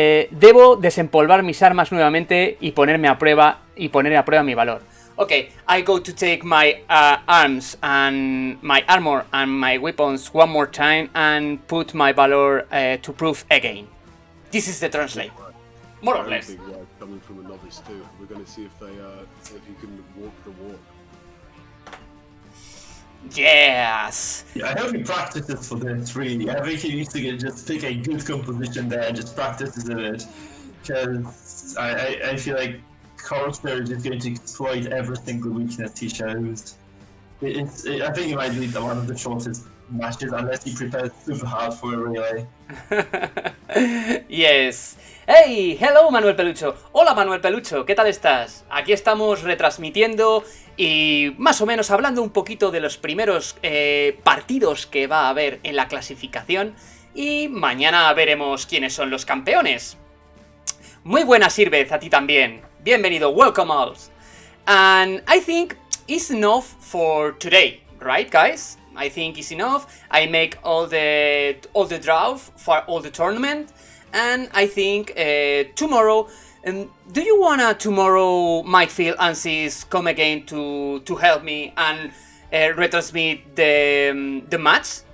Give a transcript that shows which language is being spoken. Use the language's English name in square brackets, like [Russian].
[Spanish] Debo desempolvar mis armas nuevamente y poner a prueba mi valor. [English] Okay, I go to take my arms and my armor and my weapons one more time and put my valor to prove again. This is the translate. More or less. Big word coming from a novice too. We're going to see if he can walk the walk. Yes. Yeah, I hope he practices for this. Really, I think he needs to just pick a good composition there and just practices it, because I feel like Corsair is just going to exploit every single weakness he shows. I think it might be one of the shortest matches unless he prepares super hard for it, really. Yes. Hey, hello Manuel Pelucho. [Spanish] Hola Manuel Pelucho, ¿qué tal estás? Aquí estamos retransmitiendo y más o menos hablando un poquito de los primeros partidos que va a haber en la clasificación, y mañana veremos quiénes son los campeones. Muy buenas, Irvez, a ti también. Bienvenido, [English] welcome all. And I think it's enough for today, right guys? I think it's enough. I make all the draw for all the tournament, and I think tomorrow. Do you wanna tomorrow, Mike Phil and Sis, come again to help me and retransmit the match?